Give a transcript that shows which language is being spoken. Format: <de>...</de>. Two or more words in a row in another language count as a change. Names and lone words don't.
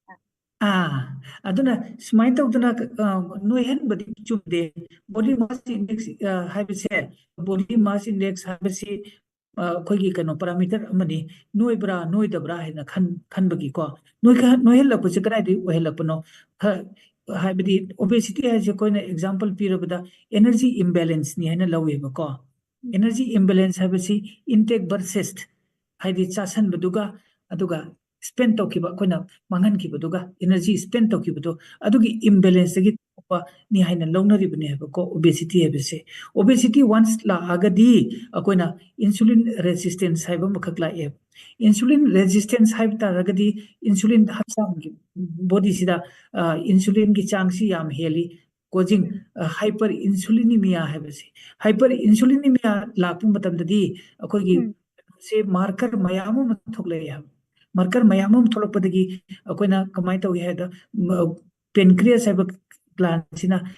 <mni>ꯑꯗꯨꯅ ꯁꯨꯃꯥꯏꯅ ꯇꯧꯗꯅ ꯅꯣꯏꯍꯟꯕꯗꯤ ꯆꯨꯝꯗꯦ</mni> <en>body mass index</en> <mni>ꯍꯥꯏꯕꯁꯦ</mni> <en>body mass index</en> <mni>ꯍꯥꯏꯕꯁꯤ ꯑꯩꯈꯣꯏꯒꯤ ꯀꯩꯅꯣ ꯄꯥꯔꯥꯃꯤꯇꯔ ꯑꯃꯅꯤ ꯅꯣꯏꯕ꯭ꯔꯥ ꯅꯣꯏꯗꯕ꯭ꯔꯥ ꯍꯥꯏꯅ ꯈꯟꯕꯒꯤꯀꯣ ꯅꯣꯏꯍꯜꯂꯛꯄꯁꯦ ꯀꯗꯥꯏꯗꯒꯤ ꯑꯣꯏꯍꯜꯂꯛꯄꯅꯣ ꯍꯥꯏꯕꯗꯤ ꯑꯣꯕꯦꯁꯤꯇꯤ ꯍꯥꯏꯁꯦ ꯑꯩꯈꯣꯏꯅ ꯑꯦꯛꯖꯥꯝꯄꯜ ꯄꯤꯔꯕꯗ</mni> <en>energy imbalance</en> <mni>है लवेबको</mni> <en>energy imbalance</en> <mni>है</mni> <en>intake versus</en> <mni>हाइदी चासनबदुगा अदुगा स्पेंड तौखिबा अखोइना मांगनखिबदुगा</mni> <en>energy spend</en> <mni>तौखिबदु अदुगी इम्बेलेंस दगी नि हाइना लौनरिबने हैबको ओबेसिटी हैबसे ओबेसिटी वंस लाआगदी अखोइना</mni> <en>insulin resistance</en> <mni>हैब मखक लाए</mni> <en>insulin resistance</en> <mni>हैब तारगदी इंसुलिन हक्सांगी बॉडी सिदा इंसुलिन की चांगसी याम हेली</mni> <en>causing hyperinsulinemia</en> <mni>हैबसे</mni> <en>hyperinsulinemia</en> <mni>लापु मतमददी अखोइगी से मार्कर मयाम थोकले मार्कर मयाम थोलपदगी अखोइना कमाय तौगे हैदा पेनक्रियास हैब ग्लैंड सिना</mni>